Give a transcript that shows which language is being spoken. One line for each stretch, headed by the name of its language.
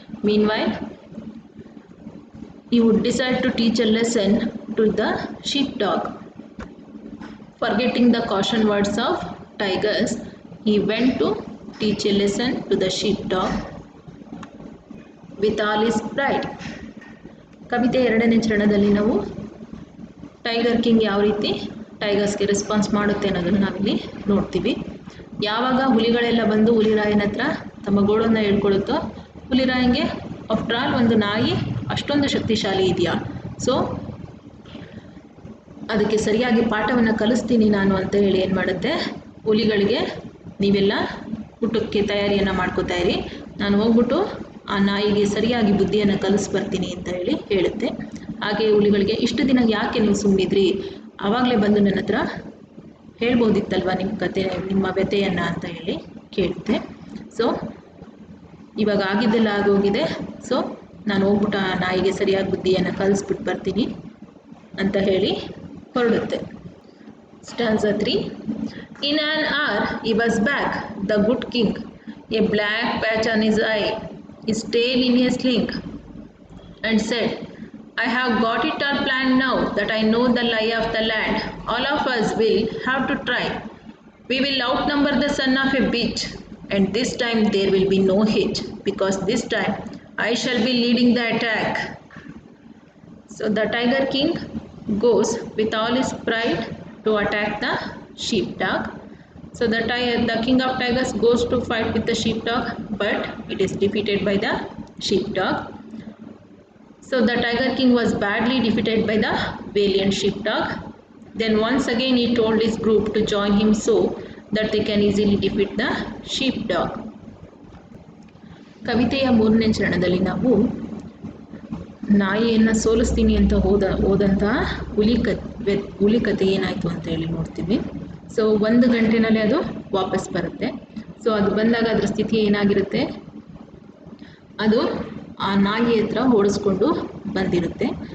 English: Meanwhile, he would decide to teach a lesson to the sheepdog. Forgetting the caution words of tigers, he went to teach a lesson to the sheepdog with all his pride.
Kannada: ಕವಿತೆ 2ನೇ ಚರಣದಲ್ಲಿ ನಾವು tiger king ಯಾವ ರೀತಿ ಟೈಗರ್ಸ್ಗೆ response ಮಾಡುತ್ತೆ ಅನ್ನೋದನ್ನು ನಾವಿಲ್ಲಿ ನೋಡ್ತೀವಿ. ಯಾವಾಗ ಹುಲಿಗಳೆಲ್ಲ ಬಂದು ಹುಲಿರಾಯನ ಹತ್ರ ತಮ್ಮ ಗೋಳನ್ನು ಹೇಳ್ಕೊಳ್ಳುತ್ತೋ, ಹುಲಿರಾಯಂಗೆ
English: after all
Kannada: ಒಂದು ನಾಯಿ ಅಷ್ಟೊಂದು ಶಕ್ತಿಶಾಲಿ ಇದೆಯಾ, ಸೊ ಅದಕ್ಕೆ ಸರಿಯಾಗಿ ಪಾಠವನ್ನು ಕಲಿಸ್ತೀನಿ ನಾನು ಅಂತ ಹೇಳಿ ಏನು ಮಾಡುತ್ತೆ, ಹುಲಿಗಳಿಗೆ ನೀವೆಲ್ಲ ಊಟಕ್ಕೆ ತಯಾರಿಯನ್ನು ಮಾಡ್ಕೋತಾ ಇರಿ, ನಾನು ಹೋಗ್ಬಿಟ್ಟು ಆ ನಾಯಿಗೆ ಸರಿಯಾಗಿ ಬುದ್ಧಿಯನ್ನು ಕಲಿಸ್ಬರ್ತೀನಿ ಅಂತ ಹೇಳಿ ಹೇಳುತ್ತೆ. ಹಾಗೆ ಹುಲಿಗಳಿಗೆ ಇಷ್ಟು ದಿನ ಯಾಕೆ ನೀವು ಸುಮ್ಮನಿದ್ರಿ, ಆವಾಗಲೇ ಬಂದು ನನ್ನ ಹತ್ರ ಹೇಳ್ಬೋದಿತ್ತಲ್ವ ನಿಮ್ಮ ಕತೆ, ನಿಮ್ಮ ವ್ಯಥೆಯನ್ನು ಅಂತ ಹೇಳಿ ಕೇಳುತ್ತೆ. ಸೊ ಇವಾಗ ಆಗಿದ್ದೆಲ್ಲ ಆಗೋಗಿದೆ, ಸೊ ನಾನು ಹೋಗ್ಬಿಟ್ಟು ಆ ನಾಯಿಗೆ ಸರಿಯಾಗಿ ಬುದ್ಧಿಯನ್ನು ಕಲಿಸ್ಬಿಟ್ಟು ಬರ್ತೀನಿ ಅಂತ ಹೇಳಿ ಹೊರಡುತ್ತೆ.
English: Stanza 3. In an hour he was back, the good king, a black patch on his eye, his tail in a sling, and said, I have got it all planned now that I know the lie of the land. All of us will have to try. We will outnumber the son of a bitch, and this time there will be no hitch, because this time I shall be leading the attack. So the Tiger King goes with all his pride to attack the sheepdog. So the king of tigers goes to fight with the sheepdog, but it is defeated by the sheepdog. So the Tiger King was badly defeated by the valiant sheepdog. Then once again he told his group to join him so that they can easily defeat the sheepdog.
Kannada: ಕವಿತೆಯ 3ನೇ ಚರಣದಲ್ಲಿ ನಾವು ನಾಯಿಯನ್ನು ಸೋಲಿಸ್ತೀನಿ ಅಂತ ಹೋದಂತಹ ಹುಲಿ ಕತೆ ಏನಾಯಿತು ಅಂತ ಹೇಳಿ ನೋಡ್ತೀವಿ. ಸೊ 1 ಗಂಟೆನಲ್ಲಿ ಅದು ವಾಪಸ್ ಬರುತ್ತೆ. ಸೊ ಅದು ಬಂದಾಗ ಅದರ ಸ್ಥಿತಿ ಏನಾಗಿರುತ್ತೆ, ಅದು ಆ ನಾಯಿ ಹತ್ರ ಓಡಿಸ್ಕೊಂಡು ಬಂದಿರುತ್ತೆ.